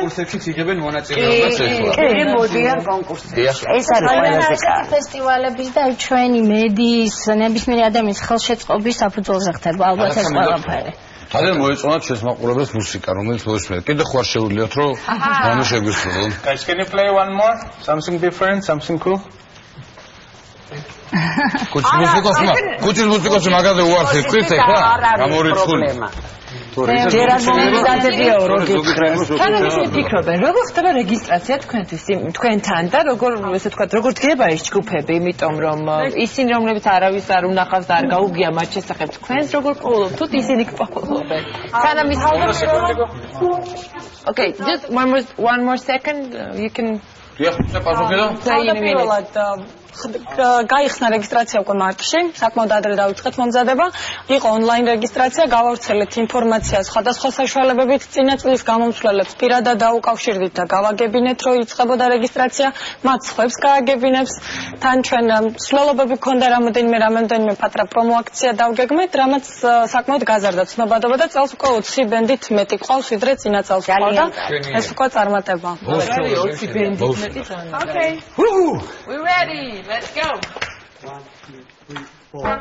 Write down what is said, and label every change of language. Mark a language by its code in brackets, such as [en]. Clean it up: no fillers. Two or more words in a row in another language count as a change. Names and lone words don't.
[ka] კონკურსებში იღებენ მონაწილეობას ეხლა. კი, მოდიან კონკურსებში. ეს არის ყველაზე კარგი. ფესტივალების და ჩვენი მედიის, ნებისმიერი ადამიანის ხელშეწყობის საფუძველზე ხდება ალბათ ეს ყველაფერი. ძალიან მოეწონათ შესმაყურებელს მუსიკა, რომელიც მოისმენთ. კიდე ხوار შეუძლიათ, რომ რამე შეგვისრულოთ. [en] Guys, can you play one more? Something different, something cool? [ka] ქუჩის მუსიკოსი მაგაზე უარს იტყვით ეხლა? გამორიცხული. ჯერ არ მომიდადებია რო გითხრეს. თანაც ისინი ფიქრობენ, როგორ ხდება რეგისტრაცია თქვენთვის, თქვენთან და როგორ, ესე ვთქვათ, როგორ დგება ეს ჯგუფები, იმიტომ რომ ისინი რომლებიც არავის არ უნახავს და არ გაუგია მათ შესახებ, თქვენს როგორ პოულობთ, თუ ისინი გპოულობენ. სანამ ის [en] Okay, just one more second, you can [ka] გაიხსნა რეგისტრაცია უკვე მარტში, საკმაოდ ადრე დავიწყეთ მომზადება. იყო ონლაინ რეგისტრაცია, გავავრცელეთ ინფორმაცია სხვადასხვა საშუალებებით წინა წლის გამომცვლელებს პირადად დაუკავშირდით და გავაგებინეთ, რომ იწყებოდა რეგისტრაცია, მათ სხვებს გააგებინებს. თან ჩვენ მსვლელობები გქონდა რამდენიმე პატრა პრომო აქცია დავგეგმეთ, რამაც საკმაოდ გაზარდა ცნობადობა და წელს უკვე 20 ბენდით მეტი ყავს, ვიდრე წინა წელს ყავდა. ეს უკვე წარმატება. [en] Okay. We're ready. Let's go. 1, 2,